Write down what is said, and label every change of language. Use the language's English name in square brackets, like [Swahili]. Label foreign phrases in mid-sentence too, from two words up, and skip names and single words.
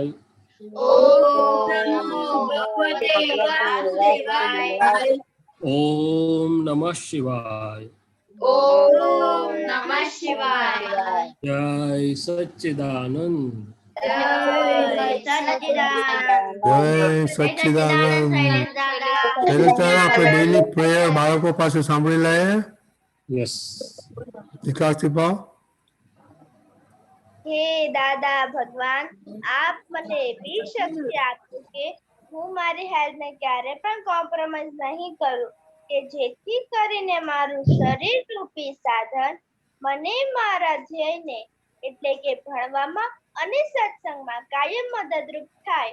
[Sanskrit] ओम नमो भगवते वासुदेवाय ॐ नमः शिवाय ओम नमः शिवाय जय सच्चिदानंद जय सच्चिदानंद [Gujarati] જય સચ્ચિદાનંદ. એટલે ચાલો આપણે [English] daily prayer [Gujarati] બાળકો પાસે સાંભળી લઈએ. [English] यस [Gujarati] વિકાસથી ભાવ. હે દાદા ભગવાન, આપ મને એવી શક્તિ આપો કે હું મારી હેલ્થને ક્યારે પણ કોમ્પ્રોમાઇઝ નહીં કરું, કે જેથી કરીને મારું શરીર રૂપી સાધન મને મારા ધ્યેયને એટલે કે ભણવામાં અને સત્સંગમાં કાયમ મદદરૂપ થાય.